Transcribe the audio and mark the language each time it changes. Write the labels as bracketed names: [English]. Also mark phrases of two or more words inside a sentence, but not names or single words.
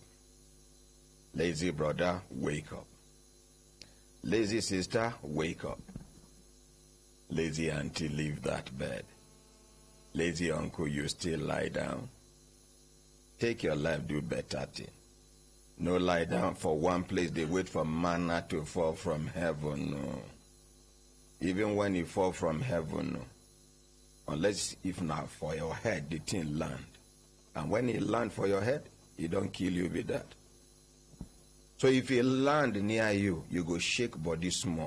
[Nigerian Pidgin] Lazy brother, wake up. Lazy sister, wake up. Lazy auntie, leave that bed. Lazy uncle, you still lie down. Take your life, do better thing. No lie down for one place, they wait for manna to fall from heaven. No. Even when you fall from heaven, no. Unless if not for your head, the thing land. And when it land for your head, it don't kill you with that. So if it land near you, you go shake body small.